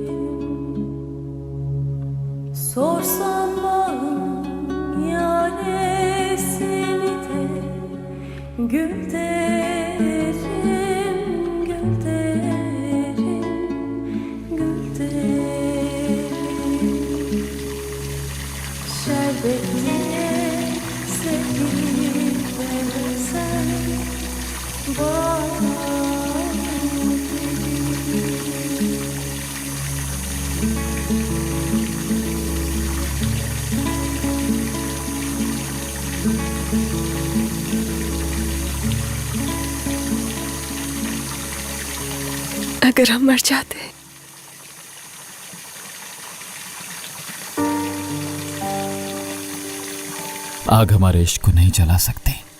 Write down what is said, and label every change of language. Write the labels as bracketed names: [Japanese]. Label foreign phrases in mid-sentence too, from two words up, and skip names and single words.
[Turkish] Sorsam bağım yaresini de gül derim, gül derim, gül derim. Şerbet diye zehir versen bal derim. [Hindi] अगर हम मर जाते आग हमारे इश्क को नहीं जला सकती।